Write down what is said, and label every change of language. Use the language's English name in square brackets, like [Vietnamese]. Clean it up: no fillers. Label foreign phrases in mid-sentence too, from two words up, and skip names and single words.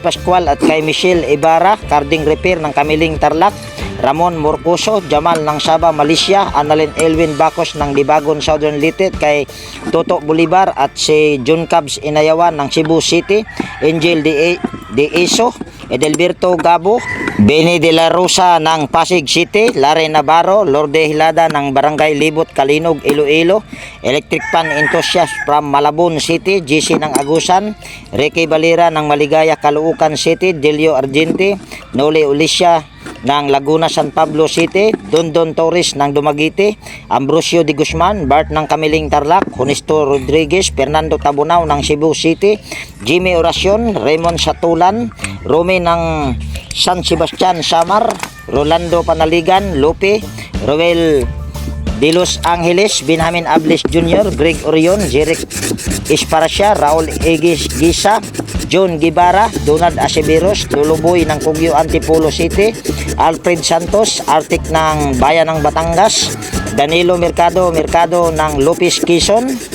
[Filipino] Pascual at kay Michelle Ibarra, Carding Repair ng Kamiling, Tarlac, Ramon Morcoso, Jamal ng Sabah, Malaysia, Annalyn Elwin Bacos ng Dibagon, Southern Leyte, kay Toto Bolivar at si John Cabs Inayawan ng Cebu City, Angel De Eso, Edelberto Gabo, Benny De La Rosa ng Pasig City, Lare Navarro, Lorde Hilada ng Barangay Libot, Kalinog, Iloilo, [English] Electric Pan Enthusiast from Malabon City, [Filipino] GC ng Agusan, Ricky Valera ng Maligaya, Caloocan City, Delio Argente, Noli Ulisya ng Laguna, San Pablo City, Dondon Torres ng Dumaguete, Ambrosio Di Guzman, Bart ng Kamiling, Tarlac, Honesto Rodriguez, Fernando Tabunao ng Cebu City, Jimmy Oracion, Raymond Satulan, Rome ng San Sebastian, Samar, Rolando Panaligan, Lope, Roel De Los Angeles, Benjamin Ables Jr., Greg Orion, Jeric Esparacia, Raul Egis Gisa, John Gibara, Donald Aceveros, Luluboy ng Cugyo, Antipolo City, Alfred Santos, Arctic ng Bayan ng Batangas, Danilo Mercado ng Lopez Quezon,